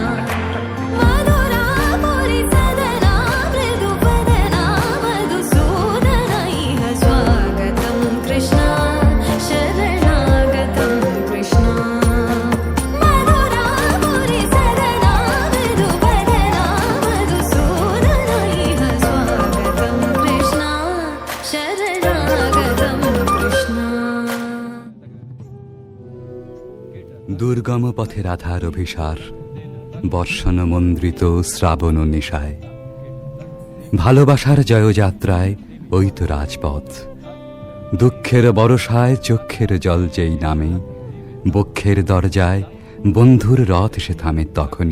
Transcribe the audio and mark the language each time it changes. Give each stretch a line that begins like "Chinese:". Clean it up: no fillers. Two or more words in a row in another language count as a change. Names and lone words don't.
Sanskrit: मधुरापुरि सदना मृदुवदना मधुसूदना इह स्वागतं कृष्णा शरणागतं कृष्णा। मधुरापुरि सदना मृदुवदना मधुसूदना इह स्वागतं कृष्णा शरणागतं कृष्णा।
Bangla: দুর্গম পথে রাধার অভিসার, বর্ষণ মন্দ্রিত শ্রাবণ নিশায়, ভালোবাসার জয়যাত্রায় ওই তো রাজপথ। দুঃখের বরষায় চক্ষের জল যেই নামে, বক্ষের দরজায় বন্ধুর রথ সে থামে তখনই।